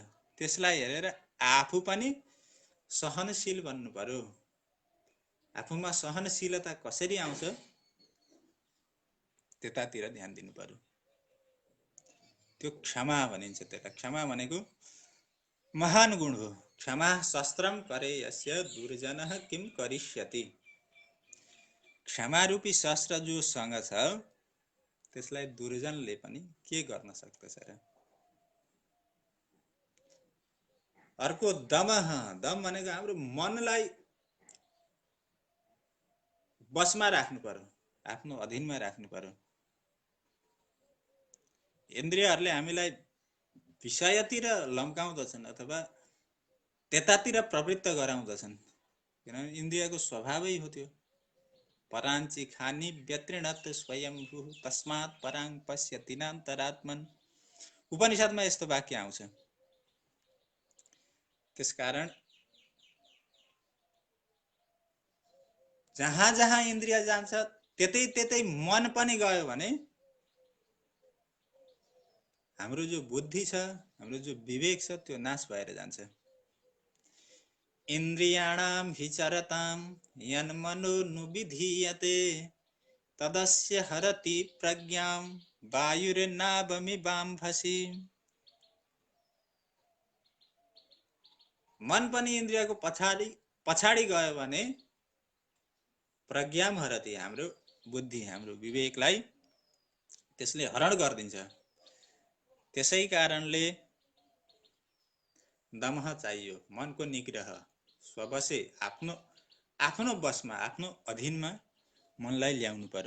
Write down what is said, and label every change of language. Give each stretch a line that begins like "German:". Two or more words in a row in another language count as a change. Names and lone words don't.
Nepali: त्यसलाई हेरेर आफू पनि सहनशील बन्नु पर्यो। आफूमा सहनशीलता कसरी आउँछ त्यतातिर ध्यान दिनु पर्यो। त्यो क्षमा भनिन्छ। त्यसलाई क्षमा भनेको महान गुण हो।
Sanskrit: क्षमा शस्त्रम करे यस्य दुर्जनः किम करिष्यति।
Nepali: क्षमा रूपी शस्त्र जोसँग छ त्यसलाई दुर्जनले पनि के गर्न सक्दछ र। अर्को दमः। दम भनेको हाम्रो मनलाई बसमा राख्नु पर्यो, आफ्नो अधीनमा राख्नु पर्यो। इन्द्रियहरूले हामीलाई विषयतिर लम्काउँदछन् अथवा त्यतातिर प्रवृत्त गराउँदछन्, किनभने इन्द्रियको स्वभावै हो त्यो।
Sanskrit: पराञ्ची खानी व्यतृणत् स्वयंभू तस्मात् पराङ पश्यति नान्तरात्मन्।
Nepali: उपनिषदमा यस्तो वाक्य आउँछ। त्यसकारण जहाँ जहाँ इन्द्रिय जान्छ त्यतै त्यतै मन पनि गयो भने हाम्रो जो बुद्धि छ, हाम्रो जो विवेक छ त्यो नाश भएर जान्छ।
Sanskrit: इन्द्रियाणाम विचरताम यन्मनो नुविधीयते तदस्य हरति प्रज्ञाम वायुर्नावमिवाम्भसि।
Nepali: मन पनि इन्द्रियको पछाडि गयो भने
Sanskrit: प्रज्ञाम हरति,
Nepali: हाम्रो बुद्धि, हाम्रो विवेकलाई त्यसले हरण गरिदिन्छ। त्यसै कारणले दमह चाहियो, मनको निग्रह, स्वबसे आफ्नो बसमा, आफ्नो अधीनमा मनलाई ल्याउनु पर्यो।